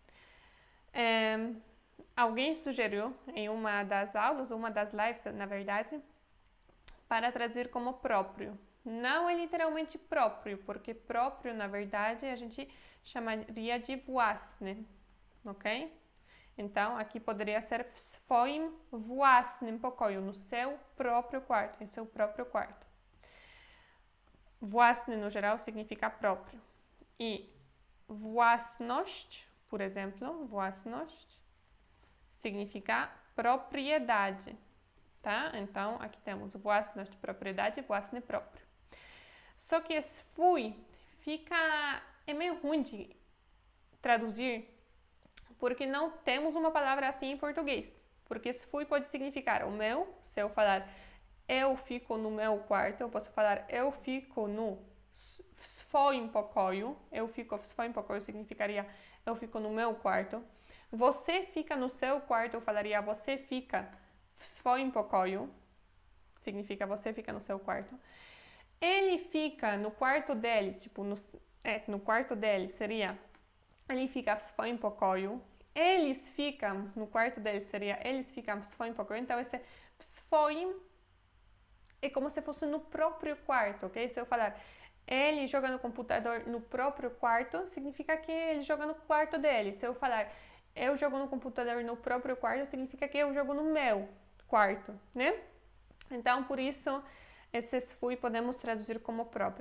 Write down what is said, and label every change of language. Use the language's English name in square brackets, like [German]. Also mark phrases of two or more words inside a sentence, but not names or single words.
[Portuguese] Alguém sugeriu em uma das aulas, uma das lives, na verdade, para traduzir como próprio. Não é literalmente próprio, porque próprio, na verdade, a gente chamaria de własny, ok? Então, aqui poderia ser [Polish] w swoim własnym pokoju, [Portuguese] no seu próprio quarto, em seu próprio quarto. Własny, no geral, significa próprio. E własność, por exemplo, własność, significa propriedade, tá? Então, aqui temos własność, propriedade, własny, próprio. Só que swój é meio ruim de traduzir, porque não temos uma palavra assim em português. Porque swój pode significar o meu, se eu falar eu fico no meu quarto, eu posso falar eu fico no [Polish] w swoim pokoju. [Portuguese] Eu fico [Polish] w swoim pokoju [Portuguese] significaria eu fico no meu quarto. Você fica no seu quarto, eu falaria você fica [Polish] w swoim pokoju. [Portuguese] Significa você fica no seu quarto. Ele fica no quarto dele, tipo, no quarto dele seria ele fica [Polish] w swoim pokoju. [Portuguese] Eles ficam no quarto deles seria eles ficam [Polish] w swoim pokoju. [Portuguese] Então, esse [Polish] w swoim [Portuguese] é como se fosse no próprio quarto, ok? Se eu falar ele joga no computador no próprio quarto, significa que ele joga no quarto dele. Se eu falar eu jogo no computador no próprio quarto, significa que eu jogo no meu quarto, né? Então, por isso, esse swój podemos traduzir como próprio.